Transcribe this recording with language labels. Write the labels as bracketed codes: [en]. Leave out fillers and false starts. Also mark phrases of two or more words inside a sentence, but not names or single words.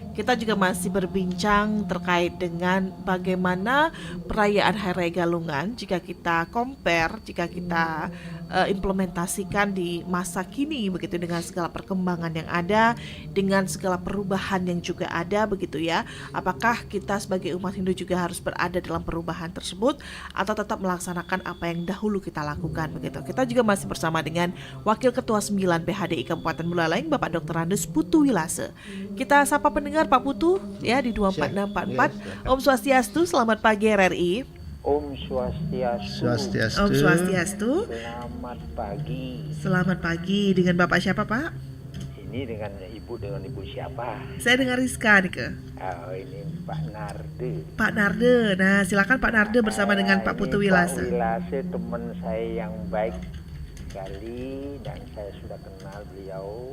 [id] Kita juga masih berbincang terkait dengan bagaimana perayaan Hari Raya Galungan jika kita compare, jika kita implementasikan di masa kini begitu, dengan segala perkembangan yang ada, dengan segala perubahan yang juga ada begitu ya. Apakah kita sebagai umat Hindu juga harus berada dalam perubahan tersebut atau tetap melaksanakan apa yang dahulu kita lakukan begitu. Kita juga masih bersama dengan Wakil Ketua 9 PHDI Kabupaten Buleleng, Bapak Dr. Andes Putu Wilase. Kita sapa pendengar Pak Putu ya di 24644. [ban] Om Swastiastu, [id] selamat pagi RRI. [ban] Om Swastiastu. Om Swastiastu. [id] Selamat pagi. Selamat pagi. Dengan Bapak siapa Pak? Ini dengan ibu siapa? Saya dengan Rizka nih ke. Oh, ini Pak Narde. Pak Narde. Nah silakan Pak Narde bersama dengan Pak Putu Wilase. Pak Wilase teman saya yang baik sekali dan saya sudah kenal beliau.